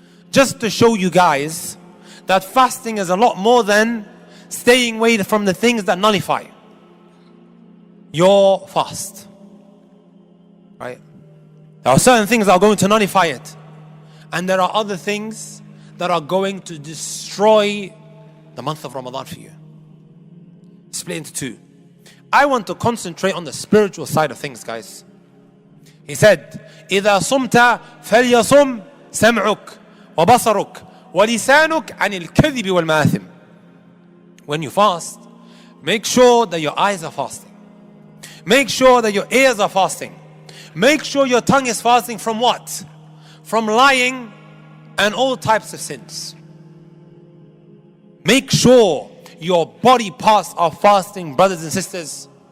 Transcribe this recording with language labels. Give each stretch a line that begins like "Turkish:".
English: Just to show you guys that fasting is a lot more than staying away from the things that nullify your fast. Right? There are certain things that are going to nullify it. And there are other things that are going to destroy the month of Ramadan for you. Split into two. I want to concentrate on the spiritual side of things, guys. He said,
Arabic: إِذَا صُمْتَ فَلْيَصُمْ سَمْعُكَ وَبَصَرُكَ وَلِسَانُكَ عَنِ الْكَذِبِ وَالْمَآثِمِ.
English: When you fast, make sure that your eyes are fasting. Make sure that your ears are fasting. Make sure your tongue is fasting from what? From lying and all types of sins. Make sure your body parts are fasting, brothers and sisters.